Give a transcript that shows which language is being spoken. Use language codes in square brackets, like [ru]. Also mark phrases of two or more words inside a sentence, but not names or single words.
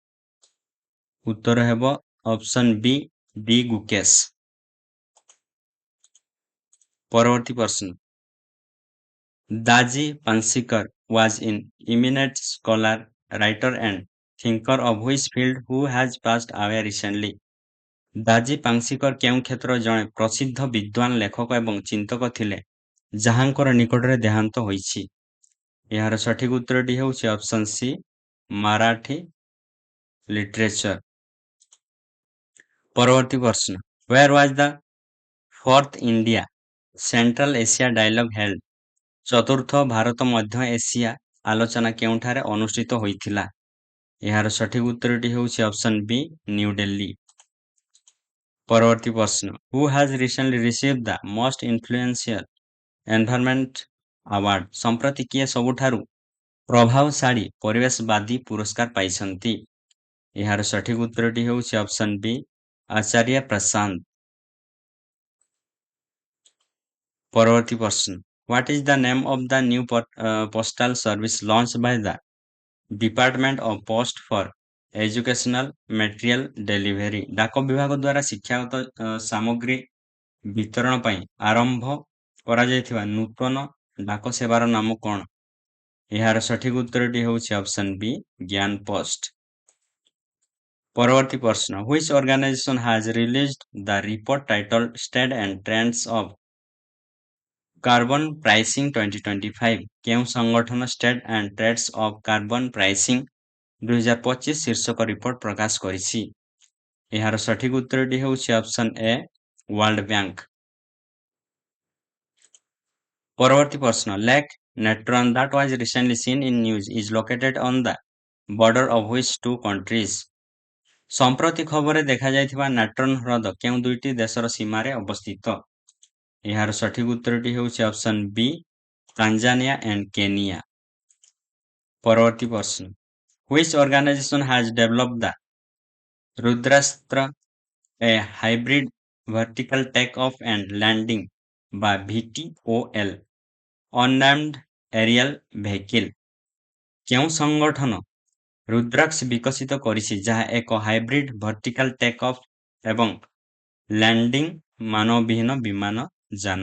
[or] ଉତ୍ତର ହେବ [en] option B [or] ଡି ଗୁକେଶ। ପରବର୍ତ୍ତୀ ପ୍ରଶ୍ନ [en] ଦାଜି ପାଂସିକର was an eminent scholar, writer and thinker of which field who has passed away recently? [or] ଦାଜି ପାଂସିକର କେଉଁ କ୍ଷେତ୍ରର ଜଣେ ପ୍ରସିଦ୍ଧ ବିଦ୍ୱାନ ଲେଖକ ଏବଂ ଚିନ୍ତକ ଥିଲେ ଯାହାଙ୍କର ନିକଟରେ ଦେହାନ୍ତ ହୋଇଛି? ଏହାର ସଠିକ ଉତ୍ତରଟି ହେଉଛି [en] option C Marathi literature. [or] ପରବର୍ତ୍ତୀ ପ୍ରଶ୍ନ [en] where was the fourth India Central Asia Dialogue held? [or] ଚତୁର୍ଥ ଭାରତ ମଧ୍ୟ ଏସିଆ ଆଲୋଚନା କେଉଁଠାରେ ଅନୁଷ୍ଠିତ ହୋଇଥିଲା? ଏହାର ସଠିକ ଉତ୍ତରଟି ହେଉଛି [en] option B [or] ନ୍ୟୁଦିଲ୍ଲୀ। ପରବର୍ତ୍ତୀ ପ୍ରଶ୍ନ [en] who has recently received the most influential environment award? [or] ସମ୍ପ୍ରତି କିଏ ସବୁଠାରୁ ପ୍ରଭାବଶାଳୀ ପରିବେଶବାଦୀ ପୁରସ୍କାର ପାଇଛନ୍ତି? ଏହାର ସଠିକ ଉତ୍ତରଟି ହେଉଛି [en] option B [or] ଆଚାର୍ଯ୍ୟ ପ୍ରଶାନ୍ତ। ପରବର୍ତ୍ତୀ ପ୍ରଶ୍ନ [en] what is the name of the new postal service launched by the Department of Post for Educational Material Delivery? [or] ଡାକ ବିଭାଗ ଦ୍ୱାରା ଶିକ୍ଷାଗତ ସାମଗ୍ରୀ ବିତରଣ ପାଇଁ ଆରମ୍ଭ କରାଯାଇଥିବା ନୂତନ ଡାକ ସେବାର ନାମ କ'ଣ? ଏହାର ସଠିକ ଉତ୍ତରଟି ହେଉଛି [en] option B [or] ଜ୍ଞାନ ପୋଷ୍ଟ। ପରବର୍ତ୍ତୀ ପ୍ରଶ୍ନ [en] which organization has released the report titled State and Trends of Carbon Pricing 2025? [or] କେଉଁ ସଂଗଠନ ଷ୍ଟେଟ୍ ଆଣ୍ଡ ଟ୍ରେଣ୍ଡସ୍ ଅଫ୍ କାର୍ବନ ପ୍ରାଇସିଂ 2025 ଶୀର୍ଷକ ରିପୋର୍ଟ ପ୍ରକାଶ କରିଛି? ଏହାର ସଠିକ ଉତ୍ତରଟି ହେଉଛି [en] option A [or] ୱାର୍ଲଡ ବ୍ୟାଙ୍କ। ପରବର୍ତ୍ତୀ ପ୍ରଶ୍ନ [en] ଲେକ୍ ନେଟ୍ରନ୍ that was recently seen in news is located on the border of which two countries? [or] ସମ୍ପ୍ରତି ଖବରରେ ଦେଖାଯାଇଥିବା ନାଟ୍ରନ୍ ହ୍ରଦ କେଉଁ ଦୁଇଟି ଦେଶର ସୀମାରେ ଅବସ୍ଥିତ? ଏହାର ସଠିକ ଉତ୍ତରଟି ହେଉଛି [en] option B Tanzania and Kenya. [or] ପରବର୍ତ୍ତୀ ପ୍ରଶ୍ନ [en] which organization has developed the ରୁଦ୍ରାସ୍ତ୍ର a hybrid vertical take-off and landing বা VTOL unmanned aerial vehicle? [or] କେଉଁ ସଂଗଠନ ରୁଦ୍ରାକ୍ଷ ବିକଶିତ କରିଛି ଯାହା ଏକ [en] hybrid vertical take off [or] ଏବଂ ଲ୍ୟାଣ୍ଡିଂ ମାନବବିହୀନ ବିମାନ ଯାନ?